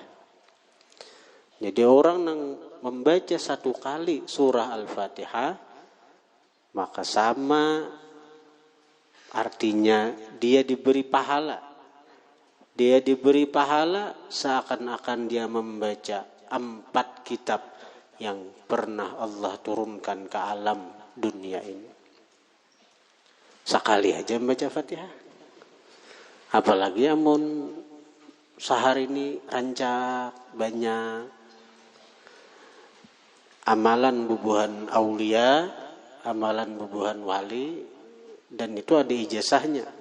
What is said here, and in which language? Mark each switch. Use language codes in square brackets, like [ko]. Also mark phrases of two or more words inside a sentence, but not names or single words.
[id] Jadi orang yang membaca 1 kali surah Al-Fatihah, maka sama artinya dia diberi pahala. Dia diberi pahala seakan-akan dia membaca 4 kitab yang pernah Allah turunkan ke alam dunia ini. Sekali aja membaca Fatihah. [bjn] Apalagi amun sehari ini rancak banyak amalan bubuhan aulia, amalan bubuhan wali, dan itu ada ijazahnya.